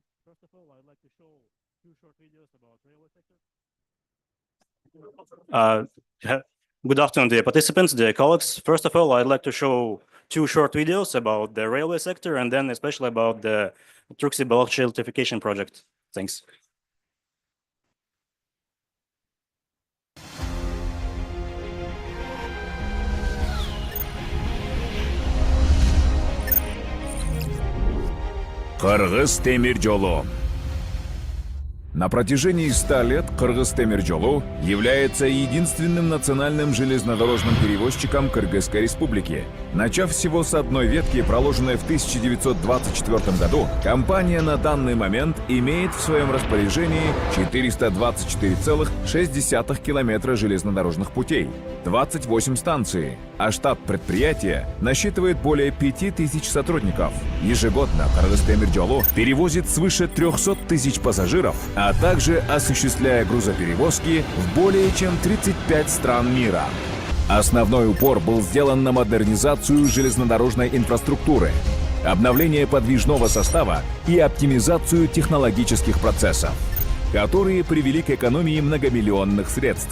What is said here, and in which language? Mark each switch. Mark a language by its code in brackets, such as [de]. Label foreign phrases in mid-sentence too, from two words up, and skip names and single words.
[en] First of all, I'd like to show two short videos about railway sector. Good afternoon, dear participants, dear colleagues. First of all, I'd like to show two short videos about the railway sector and then especially about the Turkcell electrification project. Thanks. [ky] Кыргыз темир жолу. [ru] На протяжении 100 лет Кыргыз темир жолу является единственным национальным железнодорожным перевозчиком Кыргызской республики. Начав всего с одной ветки, проложенной в 1924 году, компания на данный момент имеет в своем распоряжении 424,6 километра железнодорожных путей, 28 станций, а штат предприятия насчитывает более 5000 сотрудников. Ежегодно Кыргыз темир жолу перевозит свыше 300 тысяч пассажиров, а также осуществляя грузоперевозки в более чем 35 стран мира. Основной упор был сделан на модернизацию железнодорожной инфраструктуры, обновление подвижного состава и оптимизацию технологических процессов, которые привели к экономии многомиллионных средств.